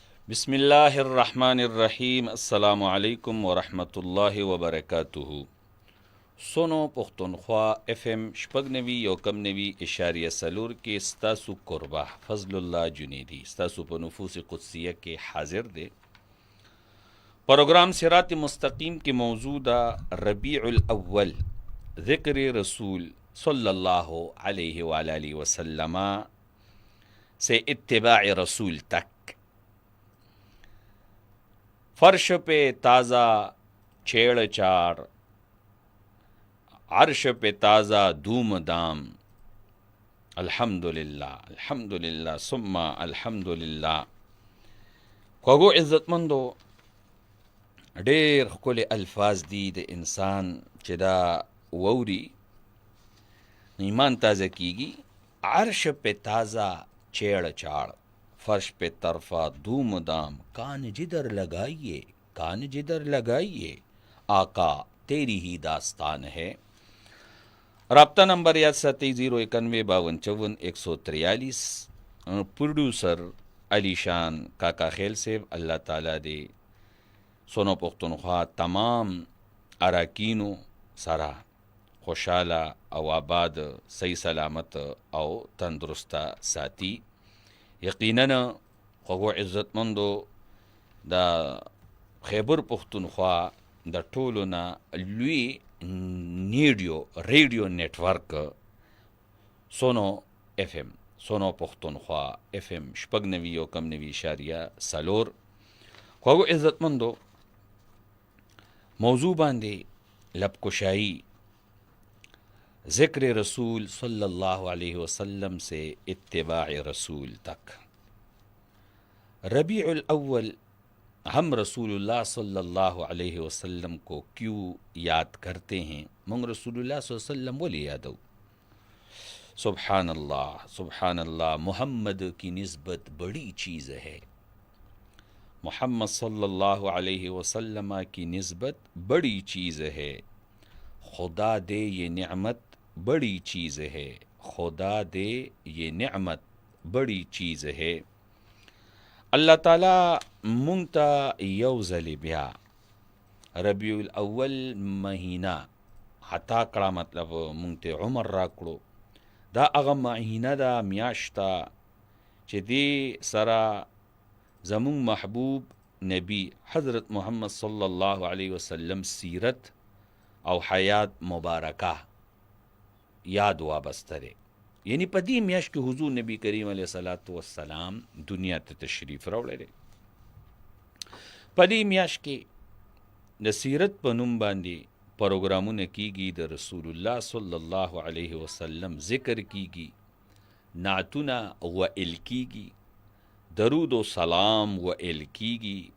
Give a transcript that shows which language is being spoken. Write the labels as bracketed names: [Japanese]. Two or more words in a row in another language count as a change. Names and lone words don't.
[Arabic] بسم الله الرحمن الرحیم. السلام علیکم ورحمۃ اللہ وبرکاتہ. [Pashto] سونو پختونخوا اف ام شپږ نوي یو کم نوي اشاریه څلور کې ستاسو قربه فضل الله جنیدی ستاسو په نفوس قدسیه کې حاضر دی. پروگرام صراط مستقیم کې موضوع ده ربیع الاول، [Urdu] ذکر رسول صلی اللہ علیہ وآلہ وسلم سے اتباع رسول تک. فرش پہ تازہ چھیڑ چاڑ، عرش پہ تازہ دھوم دام، [Arabic] الحمدللہ الحمدللہ ثم الحمدللہ. [Pashto] خوږو عزتمندو، ډېر ښکلي الفاظ دي د انسان چې دا ووري ایمان تازه کیږي. [Urdu] عرش پہ تازہ چھیڑ چاڑ، فرش پہ طرفہ دھوم دام، کان جدھر لگائیے کان جدھر لگائیے، آقا تیری ہی داستان ہے. رابطہ نمبر 09152545143. [Pashto] پروڈیوسر علی شان کاکا خیل صاحب، اللہ تعالیٰ دے سونو پختونخوا تمام اراکینو سره خوشحاله او آباد، صحیح سلامت او تندرسته ساتي. یقیناً خوږو عزتمندو، د خیبر پختونخوا د ټولو نه لوی ریډیو نیټورک سونو اف ام، سونو پختونخوا اف ام شپږ نوي یو کم نوي اشاریه څلور. خوږو عزتمندو، موضوع باندې لبکشائی، [Urdu] ذکر رسول [Arabic] صلی اللہ علیہ وسلم [Urdu] سے اتباع رسول تک. ربیع الاول ہم رسول اللہ [Arabic] صلی اللہ علیہ وسلم [Urdu] کو کیوں یاد کرتے ہیں؟ [Pashto] منگ رسول اللہ صلی اللہ علیہ وسلم ولی یادو. [Arabic] سبحان اللہ سبحان اللہ، [Urdu] محمد کی نسبت بڑی چیز ہے. محمد [Arabic] صلی اللہ علیہ وسلم [Urdu] کی نسبت بڑی چیز ہے. خدا دے یہ نعمت بڑی چیز ہے، خدا دے یہ نعمت بڑی چیز ہے. [Pashto] اللہ تعالیٰ مونږ ته یو ځلې بیا ربیع الاول مهینه عطا کړه، مطلب مونږ ته عمر را کړو. دا هغه مهینه ده، میاشته چې دې سره زمونږ محبوب نبی حضرت محمد [Arabic] صلی اللہ علیہ وسلم [Pashto] سیرت او حیات مبارکه یاد وابسته دی. یعنی په دې میاشت کې حضور نبی کریم [Arabic] علیه صلات وسلام [Pashto] دنیا ته تشریف راوړی دی. په دې میاشت کې د سیرت په نوم باندې پروګرامونه کیږي، د رسول الله [Arabic] صلی الله علیه وسلم [Pashto] ذکر کیږي، نعتونه ویل کیږي، درود و سلام ویل کیږي.